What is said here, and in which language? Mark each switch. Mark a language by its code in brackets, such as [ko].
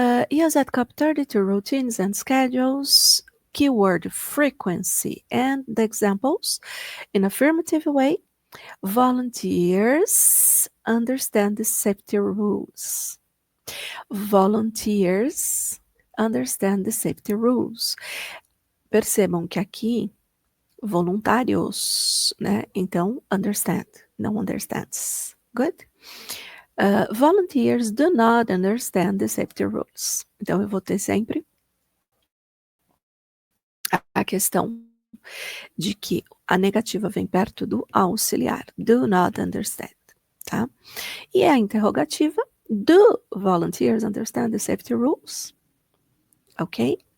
[en] Use at COP 32 routines and schedules. Keyword frequency and the examples. In affirmative way, volunteers understand the safety rules. Volunteers understand the safety rules. [pt] Percebam que aqui voluntários, né? Então, understand, não understands. [en] Good? Volunteers do not understand the safety rules. [pt] Então, eu vou ter sempre a questão de que a negativa vem perto do auxiliar. [en] Do not understand, tá? [pt] E a interrogativa, [en] do volunteers understand the safety rules? Ok?